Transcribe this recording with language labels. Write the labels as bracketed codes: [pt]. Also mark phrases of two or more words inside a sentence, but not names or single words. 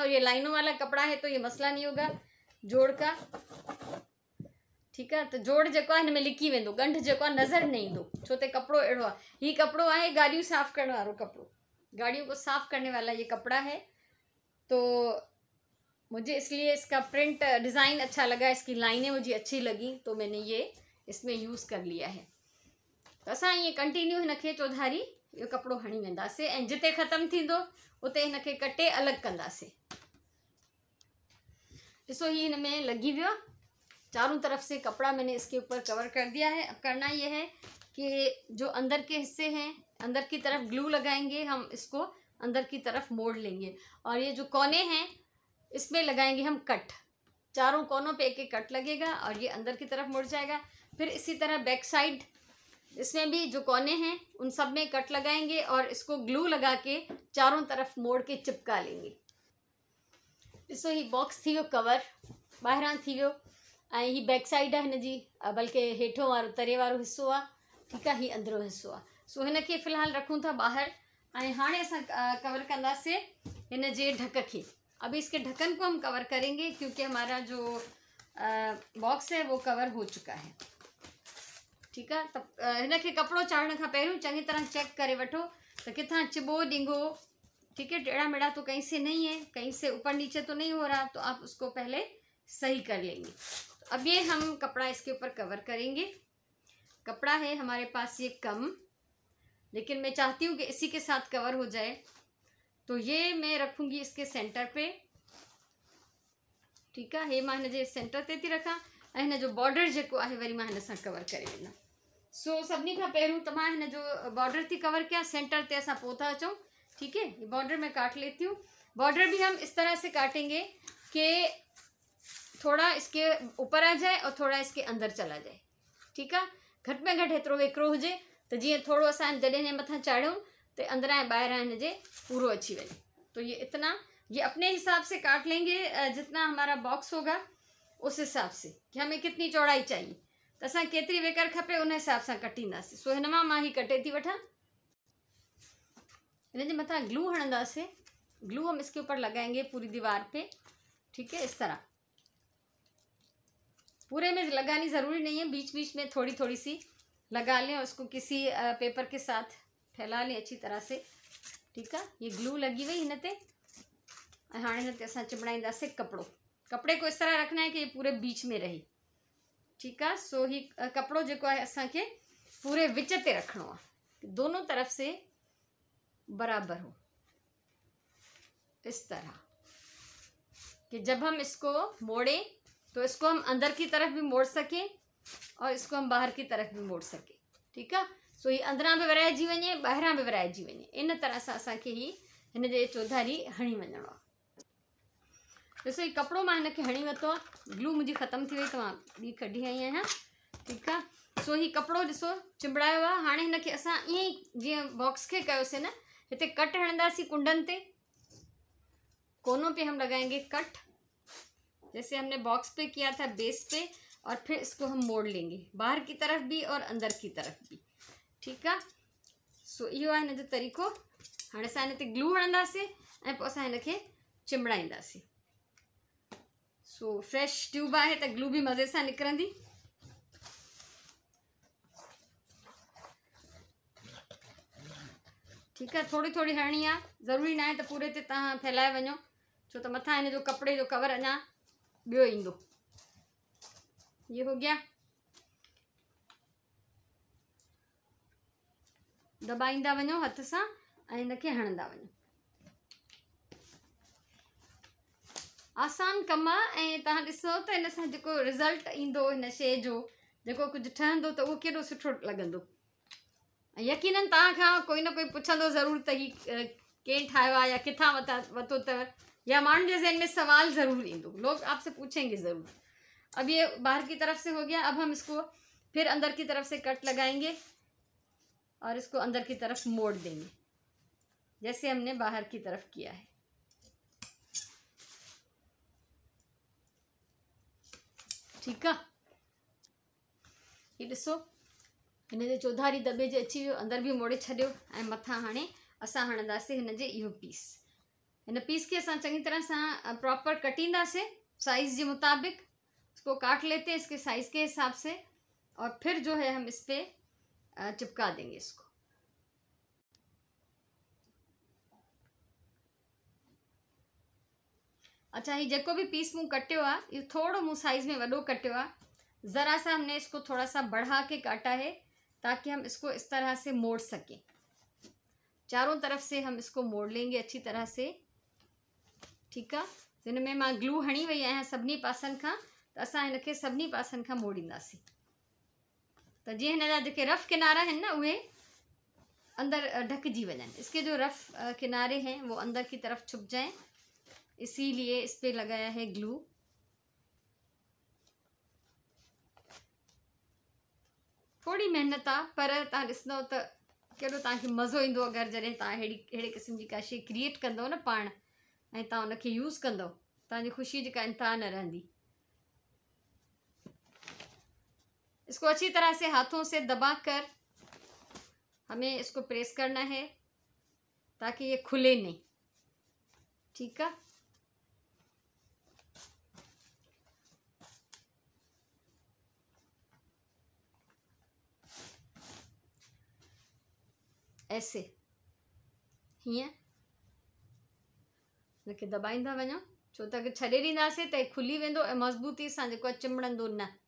[hi] और ये लाइनों वाला कपड़ा है तो ये मसला नहीं होगा जोड़ का। [sd] ठीक है, तो जोड़ जेको आहे हिन में लिकी वेंदो, ॻंढ जेको आहे नज़र न ईंदो, छो त कपिड़ो अहिड़ो आहे। हीउ कपिड़ो आहे गाड़ियूं साफ़ करण वारो कपिड़ो, [hi] गाड़ियों को साफ़ करने वाला ये कपड़ा है। तो मुझे इसलिए इसका प्रिंट डिज़ाइन अच्छा लगा, इसकी लाइनें मुझे अच्छी लगी, तो मैंने ये इसमें यूज़ कर लिया है। [sd] तो असां ये कंटिन्यू हिनखे चौधारी इहो कपिड़ो हणी वेंदासीं ऐं जिते ख़त्म थींदो उते हिनखे कटे अलॻि कंदासीं। ॾिसो ही हिन में लगी वियो, [hi] चारों तरफ से कपड़ा मैंने इसके ऊपर कवर कर दिया है। अब करना ये है कि जो अंदर के हिस्से हैं, अंदर की तरफ ग्लू लगाएंगे, हम इसको अंदर की तरफ मोड़ लेंगे और ये जो कोने हैं इसमें लगाएंगे हम कट। चारों कोनों पे एक एक कट लगेगा और ये अंदर की तरफ मुड़ जाएगा। फिर इसी तरह बैक साइड इसमें भी जो कोने हैं उन सब में कट लगाएंगे और इसको ग्लू लगा के चारों तरफ मोड़ के चिपका लेंगे। [sd] ॾिसो ही बॉक्स थी वियो कवर, ॿाहिरां थी वियो ऐं ही बैक साइड आहे हिन जी, बल्कि हेठों वारो तरे वारो हिस्सो आहे। ठीकु आहे, ही अंदरो हिस्सो आहे। सो हिनखे फ़िलहाल रखूं था ॿाहिरि ऐं हाणे असां कवर कंदासीं हिन जे ढक के। [hi] अभी इसके ढक्कन को हम कवर करेंगे क्योंकि हमारा जो बॉक्स है वो कवर हो चुका है। ठीक है, [sd] तब हिनखे कपिड़ो चाढ़ण खां पहिरियों चङी तरह चेक करे वठो त किथां चिबो ॾींगो, [hi] ठीक है, टेढ़ा मेढ़ा तो कहीं से नहीं है, कहीं से ऊपर नीचे तो नहीं हो रहा, तो आप उसको पहले सही कर लेंगे। तो अब ये हम कपड़ा इसके ऊपर कवर करेंगे। कपड़ा है हमारे पास ये कम, लेकिन मैं चाहती हूँ कि इसी के साथ कवर हो जाए, तो ये मैं रखूँगी इसके सेंटर पे। ठीक है, [sd] हे मां हिन जे सेंटर ते थी रखां ऐं हिन जो बॉर्डर जेको आहे वरी मां हिन सां कवर करे वेंदमि। सो सभिनी खां पहिरियों त मां हिन जो बॉर्डर थी कवर कयां, सेंटर ते असां पोइ था अचूं। [hi] ठीक है, ये बॉर्डर मैं काट लेती हूँ। बॉर्डर भी हम इस तरह से काटेंगे कि थोड़ा इसके ऊपर आ जाए और थोड़ा इसके अंदर चला जाए। ठीक है, [sd] घट में घट एतिरो वेकिरो हुजे तो जीअं थोड़ो असां जॾहिं हिन मथां चाढ़ियूं तो अंदरां ऐं ॿाहिरां हिन जे पूरो अची वञे। [hi] तो ये इतना, ये अपने हिसाब से काट लेंगे, जितना हमारा बॉक्स होगा उस हिसाब से कि हमें कितनी चौड़ाई चाहिए। [sd] त असां केतिरी वेकर खपे उन हिसाब सां कटींदासीं। सो हिन मां ही कटे थी वठां। हिन जे मथां ग्लू हणंदासीं। [hi] ग्लू हम इसके ऊपर लगाएंगे पूरी दीवार पे, ठीक है, इस तरह। पूरे में लगानी ज़रूरी नहीं है, बीच बीच में थोड़ी थोड़ी सी लगा लें और उसको किसी पेपर के साथ फैला लें अच्छी तरह से, ठीक है। ये ग्लू लगी हुई [sd] हिन ते। हाँ हिन ते असां चिमड़ाईंदासीं कपिड़ो। [hi] कपिड़े को इस तरह रखना है कि ये पूरे बीच में रहे, ठीक है। [sd] सो ही कपिड़ो जेको आहे असांखे पूरे विच ते रखणो आहे, [hi] दोनों तरफ से बराबर हो, इस तरह कि जब हम इसको मोड़ें तो इसको हम अंदर की तरफ भी मोड़ सकें और इसको हम बाहर की तरफ भी मोड़ सकें, ठीक है। [sd] सो ये अंदरां भी विराइजी वञे, ॿाहिरां भी विराइजी वञे, इन तरह सां असांखे ही हिन जे चौधारी हणी वञणो आहे। ॾिसो ही कपिड़ो मां हिनखे हणी वरितो आहे। ग्लू मुंहिंजी ख़तम थी वई त मां ॿी कढी आई आहियां, ठीकु आहे। सो ही कपिड़ो ॾिसो चिंबड़ायो आहे। हाणे हिनखे असां ईअं ई जीअं बॉक्स खे कयोसीं न, हिते कट हणंदासीं कुंडनि ते, [hi] कोनों पे हम लगाएंगे कट, जैसे हमने बॉक्स पे किया था बेस पे, और फिर इसको हम मोड़ लेंगे बाहर की तरफ भी और अंदर की तरफ भी, ठीक है। [sd] सो इहो आहे हिन जो तरीक़ो। हाणे असां हिन ते ग्लू हणंदासीं ऐं पोइ असां हिनखे चिंबड़ाईंदासीं। सो फ्रेश ट्यूब आहे त ग्लू भी मज़े सां निकिरंदी। [hi] ठीक है, [sd] थोड़ी थोड़ी हणनी आहे, ज़रूरी ना है तो पूरे ते तव्हां फैलाए वञो, छो त मथां हिन जो कपिड़े जो कवर अञा ॿियो ईंदो। [hi] ये हो गया। [sd] दबाईंदा वञो हथ सां ऐं हिनखे हणंदा वञो। आसान कम आहे ऐं तव्हां ॾिसो त हिन सां जेको रिज़ल्ट ईंदो हिन शइ जो, जेको कुझु ठहंदो त उहो केॾो सुठो लॻंदो। यकीनन तव्हां खां कोई न कोई पुछंदो ज़रूर त ही कें ठाहियो आहे या किथां वरितो अथव, या माण्हुनि जे ज़हन में सवाल ज़रूर ईंदो, [hi] लोग आपसे पूछेंगे ज़रूर। अब ये बाहर की तरफ से हो गया। अब हम इसको फिर अंदर की तरफ से कट लगाएंगे और इसको अंदर की तरफ मोड़ देंगे जैसे हमने बाहर की तरफ किया है, ठीक है। [sd] ये ॾिसो हिन जे चौधारी दॿे जे अची वियो, अंदर भी मोड़े छॾियो ऐं मथां हाणे असां हणंदासीं हिन जे इहो पीस। हिन पीस के असां चङी तरह सां प्रॉपर कटींदासीं साइज़ के मुताबिक। [hi] इसको काट लेते हैं इसके साइज़ के हिसाब से और फिर जो है हम इस पे चिपका देंगे इसको। [sd] अच्छा, ये जेको भी पीस मूँ कटियो आहे ये थोड़ो मूँ साइज़ में वॾो कटियो आहे। [hi] ज़रा सा हमने इसको थोड़ा सा बढ़ा के काटा है ताकि हम इसको इस तरह से मोड़ सकें। चारों तरफ से हम इसको मोड़ लेंगे अच्छी तरह से, ठीक है। [sd] जिन में मां ग्लू हणी वई आहियां सभिनी पासनि खां, त असां हिनखे सभिनी पासनि खां मोड़ींदासीं त जीअं हिन जा जेके रफ़ किनारा आहिनि न उहे अंदर ढकजी वञनि। [hi] इसके जो रफ़ किनारे हैं वो अंदर की तरफ छुप जाएं, इसीलिए इस पे लगाया है ग्लू। [sd] थोड़ी मेहनत आहे पर तव्हां ॾिसंदव त केॾो तव्हांखे मज़ो ईंदो अगरि जॾहिं तव्हां अहिड़े क़िस्म जी का शइ क्रिएट कंदव न पाण ऐं तव्हां उनखे यूज़ कंदव, तव्हांजी ख़ुशी जी का इंतहा न रहंदी। [hi] इसको अच्छी तरह से हाथों से दबा कर हमें इसको प्रेस करना है ताकि ये खुले नहीं, ठीक है। [sd] ऐसे हीअं हिनखे दबाईंदा वञो, छो त अगरि छॾे ॾींदासीं त खुली वेंदो ऐं मज़बूती सां जेको आहे चिमड़ंदो न।